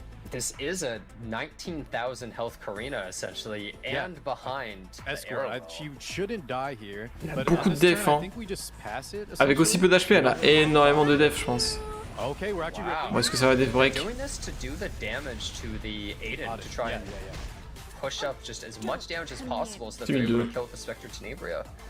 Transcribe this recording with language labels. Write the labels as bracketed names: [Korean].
[English] This is a 19,000 health Karina essentially, and behind Escort. She shouldn't die here. [French] Elle a beaucoup de def. Hein. Avec aussi peu d'HP, elle a énormément de def, je pense. [English] Okay, we're actually [French] Bon, est-ce que ça va def break? [English] Doing this to do the damage to the Aiden to try and push up just as much damage as possible so that they're able to kill the Spectre Tenebria.